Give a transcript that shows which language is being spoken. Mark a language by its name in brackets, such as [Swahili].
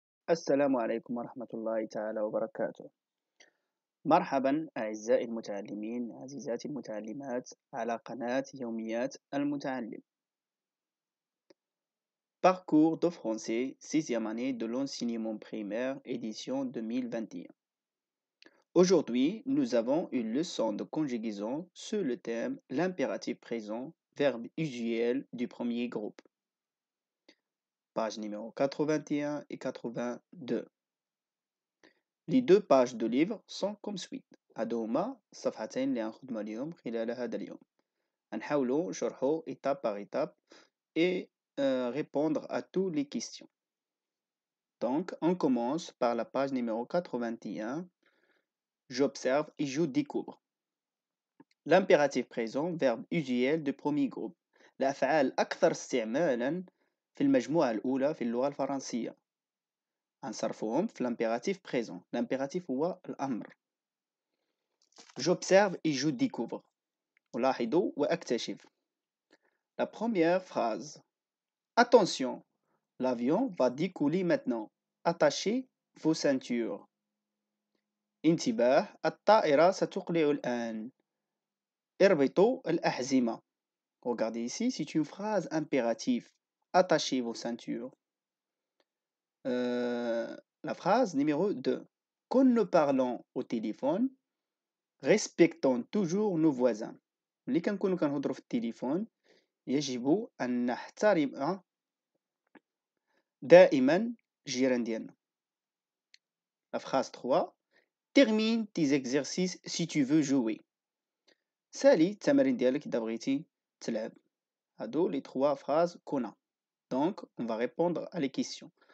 [Arabic] السلام عليكم ورحمة الله تعالى وبركاته. مرحبا أعزائي المتعلمين عزيزاتي المتعلمات على قناة يوميات المتعلم. [French] Parcours de français, sixième année de l'enseignement primaire, édition 2021. Aujourd'hui, nous avons une leçon de conjugaison sur le thème l'impératif présent, verbe usuel du premier groupe. Page numéro 81 et 82. Les deux pages de livre sont comme suit. [Arabic] هادوما الصفحتين اللي غنخدمو عليهم خلال هذا اليوم. غنحاولوا نشرحوا [French] étape par étape et répondre à toutes les questions. Donc, on commence par la page numéro 81. J'observe et je découvre. L'impératif présent, verbe usuel du premier groupe. [Arabic] الأفعال الأكثر استعمالا في المجموعة الأولى في اللغة الفرنسية. غنصرفوهم في l'impératif présent. L'impératif هو الأمر. [French] J'observe et je découvre. [Arabic] ألاحظ وأكتشف. [French] La première phrase. Attention, l'avion va décoller maintenant. Attachez vos ceintures. [Arabic] انتباه، الطائرة ستقلع الآن. اربطوا الأحزمة. [French] Regardez ici, c'est une phrase impérative. Attachez vos ceintures. La phrase numéro 2. Quand nous parlons au téléphone, respectons toujours nos voisins. [Arabic] ملي كنكونوا كنهضروا في التليفون يجب أن نحترم دائما الجيران ديالنا. [French] La phrase 3. Termine tes exercices si tu veux jouer. [Arabic] سالي التمارين ديالك إذا بغيتي تلعب. هادو [French] les trois phrases qu'on a. Donc, on va répondre à les questions.